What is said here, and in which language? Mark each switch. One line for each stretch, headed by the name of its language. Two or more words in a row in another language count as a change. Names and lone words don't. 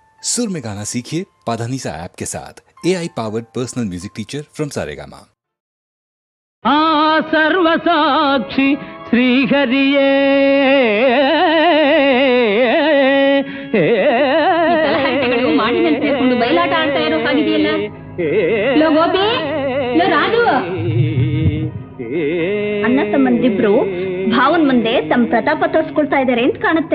Hindi: सुर में गाना सीखिए पाधानीसा ऐप के साथ
English: AI powered personal music teacher from Saregama.
Kannada: ಸರ್ವಸಾಕ್ಷಿ ಶ್ರೀಹರಿಯೇ ಬಯಲಾಟ ಆಡ್ತಾ ಇರೋ ಹಾಗಿದೆಯಲ್ಲ. ಲೋ ಗೋಪಿ, ಲೋ ರಾಜು, ಅಣ್ಣ ತಮ್ಮಂದಿಬ್ರು ಭಾವನ್ ಮುಂದೆ ತಮ್ಮ ಪ್ರತಾಪ ತೋರಿಸ್ಕೊಳ್ತಾ ಇದಾರೆ ಅಂತ ಕಾಣುತ್ತೆ.